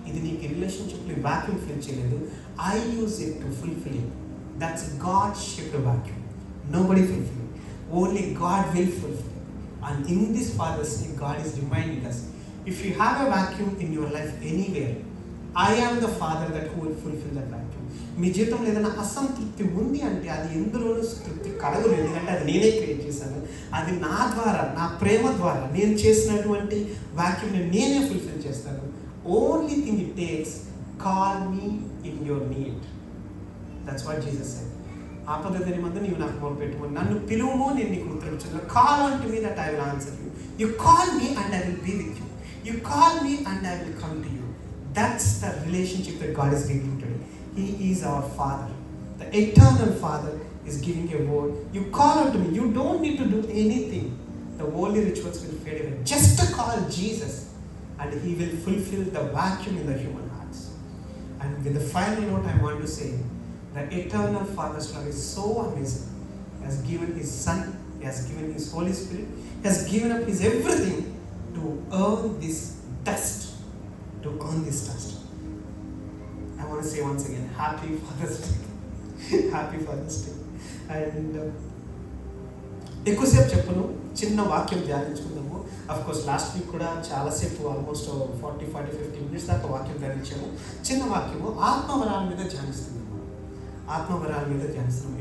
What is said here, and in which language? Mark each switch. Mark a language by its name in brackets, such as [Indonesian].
[Telugu] ఇది నీకు రిలేషన్షిప్ ని వాక్యూమ్ ఫిల్ చేయలేదు, [English] I use it to fulfill it. That's God shaped vacuum. Nobody will fill it. Only God will fulfill it. And in this Father's Day God is reminding us, if you have a vacuum in your life anywhere, I am the Father that who will fulfill that vacuum. [Telugu] మీ జీవితంలో ఏదైనా అసంతృప్తి ఉంది అంటే అది ఎందులోనూ తృప్తి కలగదు. ఎందుకంటే అది నేనే క్రియేట్ చేశాను. అది నా ద్వారా, నా ప్రేమ ద్వారా నేను చేసినటువంటి వాక్యూమ్ని నేనే ఫుల్ఫిల్ చేస్తాను. [English] Only thing it takes call me in your need. That's what Jesus said. [Telugu] ఆపద దినమందు నీవు నాకు మొరపెట్టుమని, నన్ను పిలువుము నేను నీకు ఉత్తరమిచ్చును. [English] Call on to me that I will answer you. You call me and I will be with you. You call me and I will come to you. That's the relationship that God is giving today. He is our Father. The eternal Father is giving a word. You call out to me. You don't need to do anything. The worldly rituals will fade away. Just to call Jesus and He will fulfill the vacuum in the human hearts. And with the final note I want to say, the eternal Father's love is so amazing. He has given His Son. He has given His Holy Spirit. He has given up His everything to earn this dust. To earn this dust. I want to say once again, Happy Father's Day. Happy Father's Day. [Telugu] And ఎక్కువసేపు చెప్పను, చిన్న వాక్యం ధ్యానించుకుందాము. Of course last week కూడా చాలాసేపు almost 40-50 minutes దాకా వాక్యం ధ్యానించాము. చిన్న వాక్యము ఆత్మవరాల మీద ధ్యానిస్తున్నాము. ఆత్మవరాల మీద ధ్యానిస్తున్నాము.